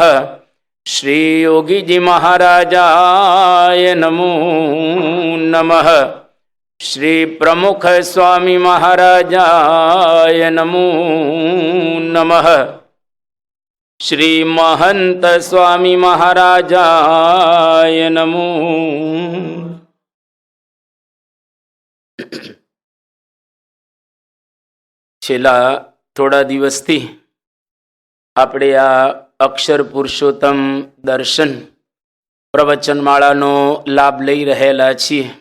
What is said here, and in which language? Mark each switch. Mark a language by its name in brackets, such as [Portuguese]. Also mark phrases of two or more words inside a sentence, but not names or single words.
[Sanskrit] श्री योगी जी महाराजाय नमो नमः। श्री प्रमुख स्वामी महाराजाय नमो नमः। श्री महंत स्वामी महाराजाय नमो। [Gujarati] છેલ્લા થોડા દિવસથી આપણે આ અક્ષર પુરુષોત્તમ દર્શન પ્રવચનમાળાનો લાભ લઈ રહેલા છીએ.